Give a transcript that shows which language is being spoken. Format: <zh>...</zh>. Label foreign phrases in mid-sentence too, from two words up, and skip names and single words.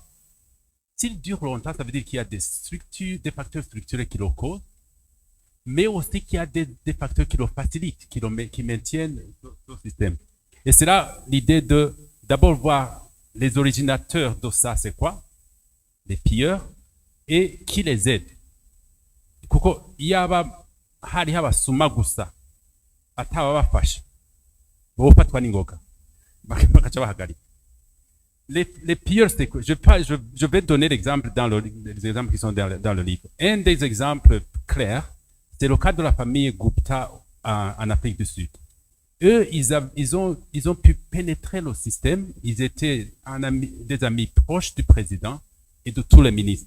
<fr>S'il dure longtemps, ça veut dire qu'il y a des facteurs structurels qui le causent, mais aussi qu'il y a des facteurs qui le facilitent, qui maintiennent le système. Et c'est là l'idée de d'abord voir les originateurs de ça, c'est quoi? Les pilleurs, et qui les aide.</fr> <rn>Kuko yaba hari habasuma gusa atababafasha bofatwa n'ingoga bakaca bahagarika.</rn> <fr>Les pires, c'est que je vais donner l'exemple les exemples qui sont dans le livre. Un des exemples clairs, c'est le cas de la famille Gupta en Afrique du Sud. Eux, ils ont pu pénétrer le système. Ils étaient des amis proches du président et de tous les ministres.</fr>